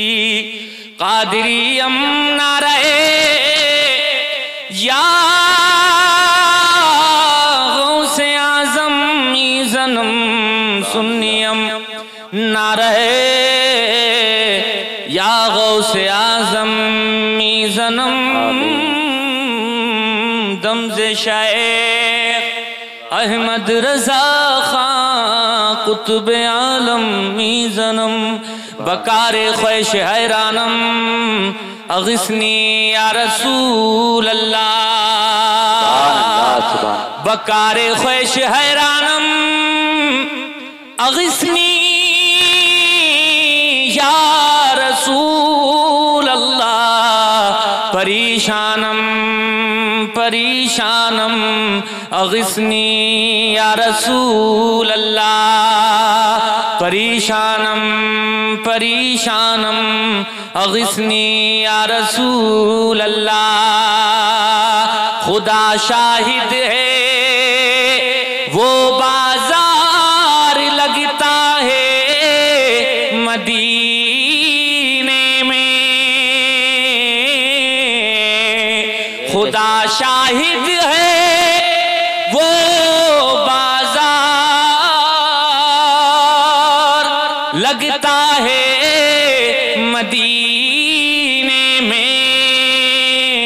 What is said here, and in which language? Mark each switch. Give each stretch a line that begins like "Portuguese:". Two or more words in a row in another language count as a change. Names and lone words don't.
Persian: قادری آمنا رهی یا غوث اعظم می‌زنم سنی‌ام نه رهی یا غوث اعظم می‌زنم دم ز شیخ احمد رضا خان قطب عالم می‌زنم. به کار خویش حیرانم
Arabic: أغثني يا رسول الله.
Persian: به کار خویش حیرانم
Arabic: أغثني يا رسول الله.
Persian: پریشانم پریشانم
Arabic: أغثني يا رسول الله.
Persian: پریشانم پریشانم
Arabic: أغثني يا رسول الله.
Urdu: خدا شاہد ہے وہ بازار لگتا ہے مدینے میں. خدا شاہد ہے وہ بازار لگتا ہے مدینے میں.